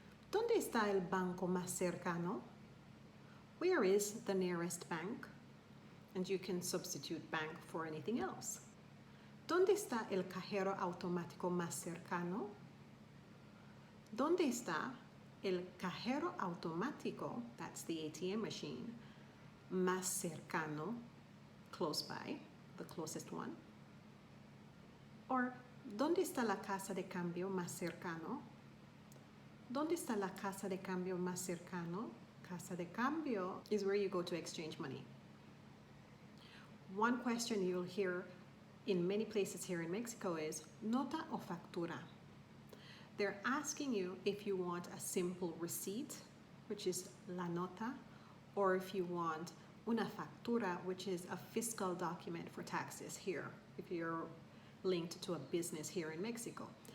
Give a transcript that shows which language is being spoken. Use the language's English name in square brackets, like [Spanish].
[Spanish] ¿Dónde está el banco más cercano? [English] Where is the nearest bank? And you can substitute bank for anything else. [Spanish] ¿Dónde está el cajero automático más cercano? ¿Dónde está el cajero automático, [English] that's the ATM machine, [Spanish] más cercano, [English] close by, the closest one? [Spanish] Or, ¿dónde está la casa de cambio más cercano? ¿Dónde está la casa de cambio más cercano? Casa de cambio [English] is where you go to exchange money. One question you'll hear in many places here in Mexico is [Spanish] nota o factura. [English] They're asking you if you want a simple receipt, which is [Spanish] la nota, [English] or if you want [Spanish] una factura, [English] which is a fiscal document for taxes here, if you're linked to a business here in Mexico.